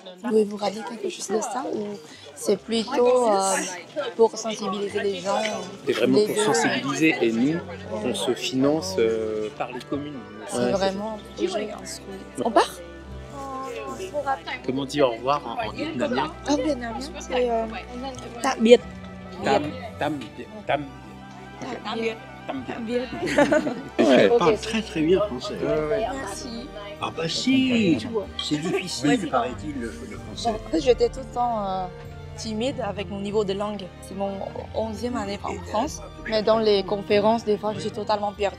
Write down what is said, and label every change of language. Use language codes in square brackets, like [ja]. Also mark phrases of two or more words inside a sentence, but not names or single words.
[fr] Pouvez-vous rajouter quelque chose de ça ou c'est plutôt pour sensibiliser les gens? C'est vraiment pour sensibiliser. Et nous, on se finance par les communes. C'est vraiment un projet instruit. On part? Comment dire au revoir en vietnamien? En vietnamien, c'est [vi] tạm biệt. Tam biệt. [fr] Elle parle très très bien français. Merci. Ah bah si, c'est difficile paraît-il le français. En fait, j'étais tout le temps timide avec mon niveau de langue. C'est mon 11e année en France. Mais dans les conférences, des fois, je suis totalement perdue.